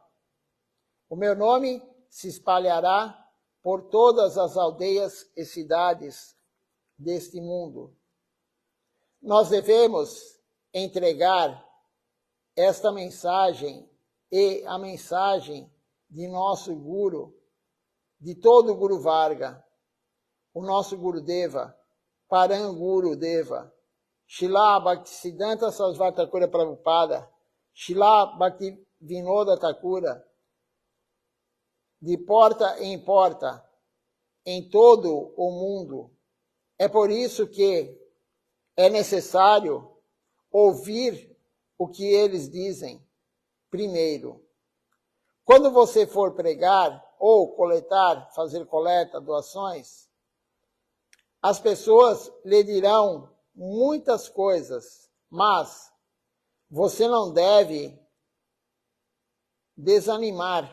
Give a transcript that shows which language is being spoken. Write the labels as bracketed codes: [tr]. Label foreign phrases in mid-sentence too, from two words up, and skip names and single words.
[pt] O meu nome se espalhará por todas as aldeias e cidades deste mundo. Nós devemos entregar esta mensagem e a mensagem de nosso Guru, de todo o Guru Varga, o nosso Gurudeva, Param Gurudeva, Srila Bhaktisiddhanta Sarasvati Thakura Prabhupada, Srila Bhaktivinoda Thakura, de porta em porta, em todo o mundo. É por isso que é necessário ouvir o que eles dizem primeiro. Quando você for pregar ou coletar, fazer coleta, doações, as pessoas lhe dirão muitas coisas, mas você não deve desanimar.